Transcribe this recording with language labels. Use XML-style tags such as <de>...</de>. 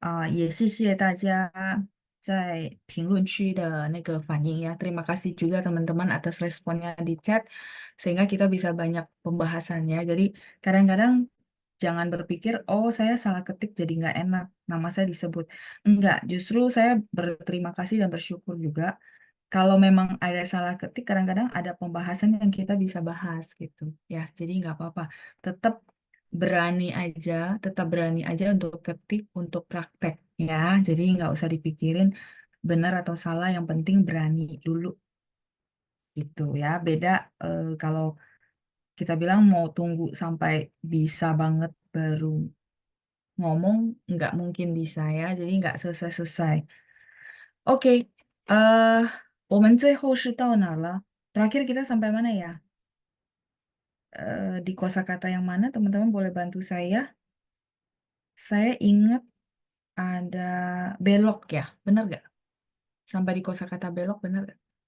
<zh>也谢谢大家在评论区的那个反应ya.</zh> <id>Terima kasih juga teman-teman atas responnya di chat sehingga kita bisa banyak pembahasannya. Jadi kadang-kadang jangan berpikir, oh saya salah ketik jadi nggak enak, nama saya disebut. Enggak, justru saya berterima kasih dan bersyukur juga kalau memang ada salah ketik, kadang-kadang ada pembahasan yang kita bisa bahas gitu ya. Jadi nggak apa-apa. Tetap berani aja, tetap berani aja untuk ketik, untuk praktek ya. Jadi nggak usah dipikirin benar atau salah. Yang penting berani dulu itu ya. Beda kalau kita bilang mau tunggu sampai bisa banget baru ngomong, nggak mungkin bisa ya. Jadi nggak selesai-selesai.</id> <zh>Oke,我们最后是到哪了?</zh> <id>Terakhir kita sampai mana ya? Di kosakata yang mana? Teman-teman boleh bantu saya. Saya ingat ada belok ya, benar gak? Sampai di kosakata belok, benar gak?</id>